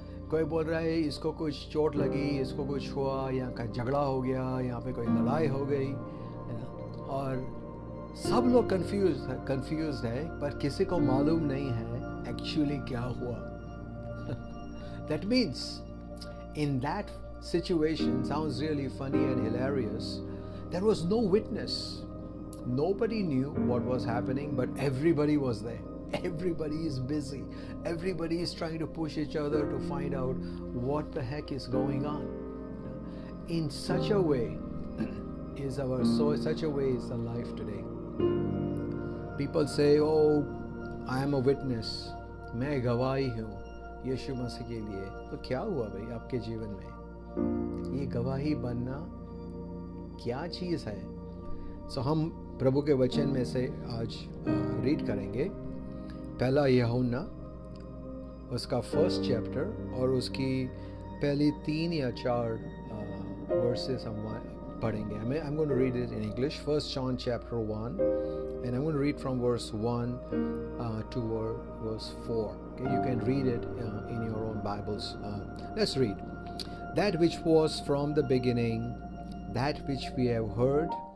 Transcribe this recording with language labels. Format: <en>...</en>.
<hi>कोई बोल रहा है इसको कुछ चोट लगी, इसको कुछ हुआ, यहाँ का झगड़ा हो गया, यहाँ पे कोई लड़ाई हो गई, और सब लोग कंफ्यूज है, पर किसी को मालूम नहीं है एक्चुअली क्या हुआ.</hi> <en>That means in that situation, sounds really funny and hilarious, there was no witness. Nobody knew what was happening, but everybody was there. Everybody is busy. Everybody is trying to push each other to find out what the heck is going on. In such a way is the life today. People say, "Oh, I am a witness.</en> <hi>मैं गवाही हूँ यीशु मसीह के लिए." तो क्या हुआ भाई आपके जीवन में? ये गवाही बनना क्या चीज़ है? सो हम प्रभु के वचन में से आज रीड करेंगे. पहला यूहन्ना उसका फर्स्ट चैप्टर और उसकी पहली 3 या 4 वर्सेस हम पढ़ेंगे.</hi> <en>I'm going to read it in English. 1 John chapter 1, and I'm going to read from verse 1 to verse 4. Okay, you can read it in your own Bibles. Let's read. That which was from the beginning, that which we have heard.</en>